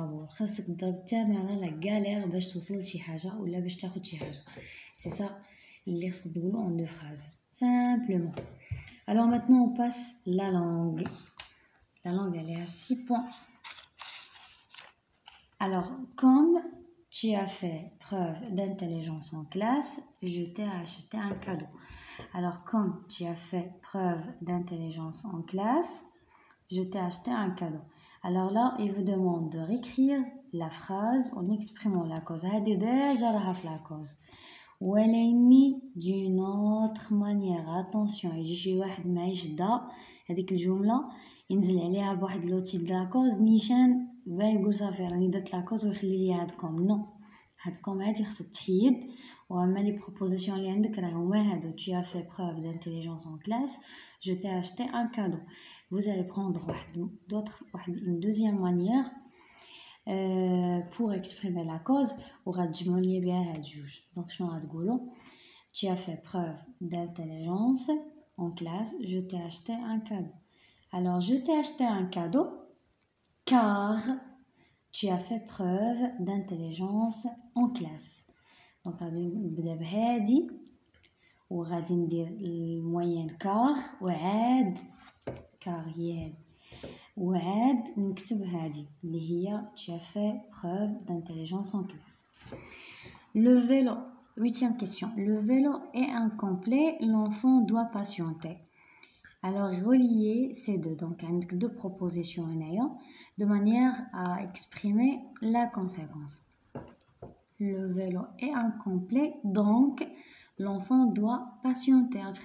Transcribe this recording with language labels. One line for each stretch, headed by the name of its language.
Arabic: خاصك تضرب تماما
French: la galère
Arabic: باش توصل لشي حاجة ولا باش تاخد شي حاجة.
French: C'est ça
Arabic: اللي خاصكم تقولوا
French: en 2 phrases. Simplement. Maintenant on passe la langue. La langue elle est à 6 points. Comme tu as fait preuve d'intelligence en classe, je t'ai acheté un cadeau. Alors, comme tu as fait preuve d'intelligence en classe, je t'ai acheté un cadeau. Alors là, il vous demande de réécrire la phrase en exprimant la cause.
Arabic: هذه
French: déjà
Arabic: راها في
French: la cause.
Arabic: ولكن
French: d'une autre manière.
Arabic: Attention, يجي شي واحد ما يشدها هذيك الجملة ينزل عليها بواحد لوتي د لا كوز نيشان باغي يقول صافي راني درت لا كوز ويخلي لي هادكم. نو، هادكم هادي خصها تحيد. واما لي بروبوزيسيون اللي عندك راهو هما هادو.
French: tu as fait preuve d'intelligence en classe, je t'ai acheté un cadeau. Vous allez prendre une deuxième manière pour exprimer la cause
Arabic: وغتجمعوا بها هاد جوج. دونك شنو غتقولوا؟
French: tu as fait preuve d'intelligence en classe, je t'ai acheté un cadeau. Alors je t'ai acheté un cadeau car tu as fait preuve d'intelligence en classe.
Arabic: دونك غادي نبدا بهادي وغادي ندير الموين كار وعاد كار هي هادي وعاد نكتب هادي اللي هي
French: tu as fait preuve d'intelligence en classe. Le vélo, 8e question. Le vélo est incomplet, l'enfant doit patienter. Alors relier ces deux, donc avec deux propositions de manière à exprimer la conséquence. Le vélo est incomplet, donc l'enfant doit patienter.